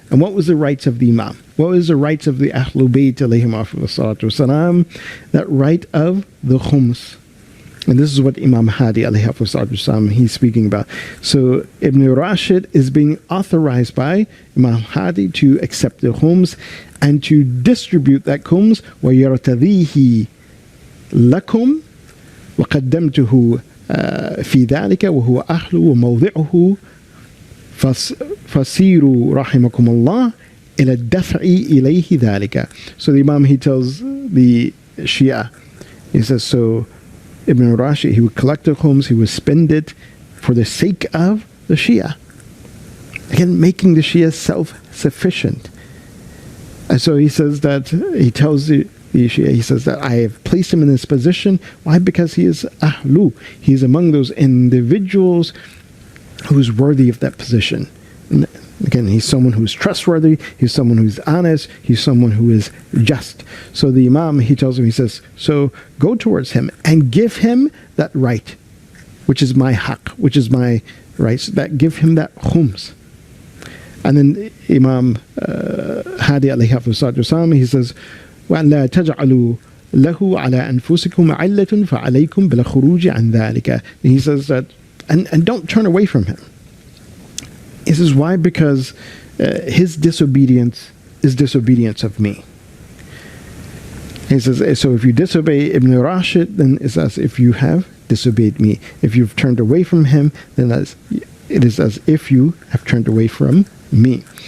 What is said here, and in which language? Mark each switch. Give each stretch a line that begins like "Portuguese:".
English: And what was the rights of the Imam? What was the rights of the Ahlul Bayt alayhim wasalam? That right of the khums. And this is what Imam Hadi alayhi wasalam, he's speaking about. So Ibn Rashid is being authorized by Imam Hadi to accept the khums and to distribute that khums.
Arabic: وَيَرْتَضِيهِ لَكُمْ وَقَدَّمْتُهُ في ذلك وهو أهله وموضعه فسيروا رحمكم الله إلى الدفع إليه ذلك.
English: So the Imam, he tells the Shia, he says, so Ibn Rashid, he would collect the khums, he would spend it for the sake of the Shia, again making the Shia self-sufficient. And so he says that, he tells the Shia, he says that I have placed him in this position. Why? Because he is ahlu. He's among those individuals who's worthy of that position. And again, he's someone who's trustworthy, he's someone who's honest, he's someone who is just. So the Imam, he tells him, he says, so go towards him and give him that right, which is my haqq, which is my right. So that give him that khums. And then Imam Hadi alayhi wasallam, he says,
Arabic: وأن لا تجعلوا له على أنفسكم علة فعليكم بالخروج عن ذلك.
English: He says that, and don't turn away from him. He says, why? Because his disobedience is disobedience of me. He says, so if you disobey Ibn Rashid, then it's as if you have disobeyed me. If you've turned away from him, then it is as if you have turned away from me.